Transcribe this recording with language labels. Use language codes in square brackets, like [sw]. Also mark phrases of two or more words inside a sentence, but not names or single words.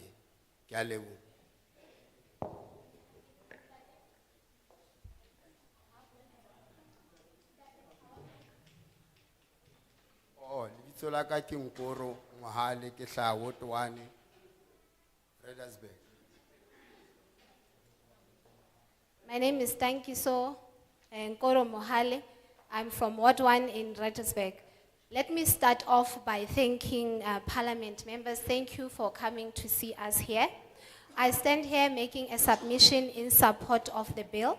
[st] Ke a leboha. lebitso la ka ke Nkoro Mohale, ke hlaha Ward 1 Reddersburg. [en] My name is Tankiso Nkoro Mohale. I'm from Ward 1 in Reddersburg. Let me start off by thanking Parliament members. Thank you for coming to see us here. I stand here making a submission in support of the bill.